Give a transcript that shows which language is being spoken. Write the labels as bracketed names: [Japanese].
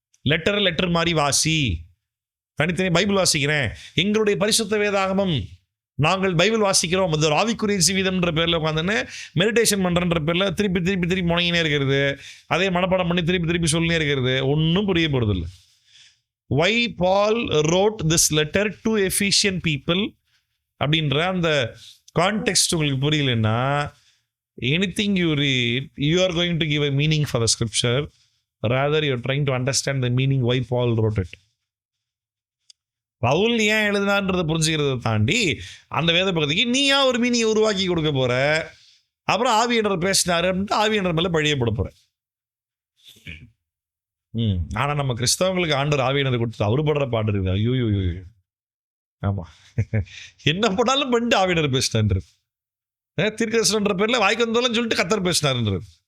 [Tamil] Letter மாதிரி வாசி. தனித்தனியா பைபிள் வாசிக்கிறேன், எங்களுடைய பரிசுத்த வேதாகமம், நாங்கள் பைபிள் வாசிக்கிறோம், இந்த ஆவிக்குரிய ஜீவிதம்ன்ற பேர்ல உட்காந்துன்னு மெடிடேஷன் பண்றன்ற பேர்ல திருப்பி முனையினே இருக்கிறது, அதே மனப்பாடம் பண்ணி திருப்பி சொல்லினே இருக்கிறது, ஒன்றும் புரிய போறது இல்லை. [English] Why Paul wrote this letter to Ephesian people [Tamil] அப்படின்ற அந்த கான்டெக்ஸ்ட் உங்களுக்கு புரியலன்னா, [English] anything you read, you are going to give a meaning for the scripture, rather you are trying to understand the meaning why Paul wrote it. [Tamil] Pavul ஏன் எழுதினான்றதை புரிஞ்சுக்கிறத தாண்டி அந்த வேத பகுதிக்கு நீ ஏன் ஒரு மீனிங்கை உருவாக்கி கொடுக்க போற, அப்புறம் ஆவியனர் பேசினாரு அப்படின்ட்டு ஆவியனர் மேல பழிய போட போற. ஆனா நம்ம கிறிஸ்தவங்களுக்கு ஆண்டவர் ஆவியனர் கொடுத்து அவரு படுற பாடு இருக்குது. ஐயோ, ஆமா, என்ன பண்ணாலும் பண்ணிட்டு ஆவியனர் பேசினான்றது, தீர்க்கதரிசனம்ன்ற பேர்ல வாய்க்கு வந்தாலும் சொல்லிட்டு கர்த்தர் பேசினாருன்றது.